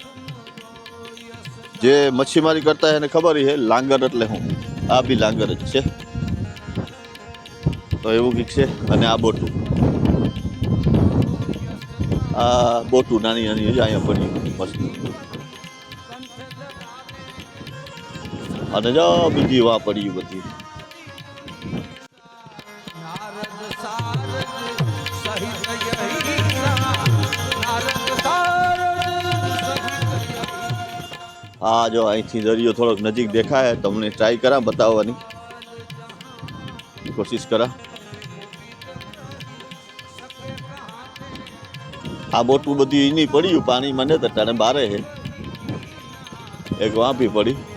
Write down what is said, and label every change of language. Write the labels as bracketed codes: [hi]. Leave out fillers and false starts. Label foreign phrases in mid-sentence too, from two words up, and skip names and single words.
[gu] જે મચ્છીમારી કરતા હોય એને ખબર છે લાંગર એટલે શું આ બી લાંગર જ છે તો એવું કંઈક છે અને આ બોટું નાની નાની અહીંયા પડી મસ્ત અને જો બીજી વા પડી બધી [hi] नारद सारद सहित यही नारद सारद सहित [gu] આ જો અહીંથી દરિયો થોડોક નજીક દેખાય તમને ટ્રાય કરા બતાવવાની કોશિશ કરા આ બોટું બધી એની પડ્યું પાણીમાં ને તટાને બારે છે એક વાંપી પડી